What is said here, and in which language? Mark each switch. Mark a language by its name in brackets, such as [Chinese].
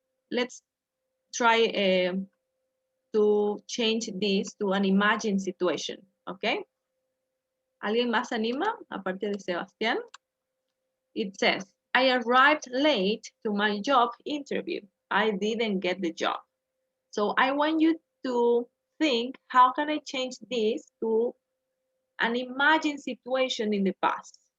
[English] Let's try to change this to an imagined situation. Okay? [Spanish] ¿Alguien más se anima aparte de Sebastián? [English] It says, I arrived late to my job interview. I didn't get the job. So I want you to think, how can I change this to an imagined situation in the past?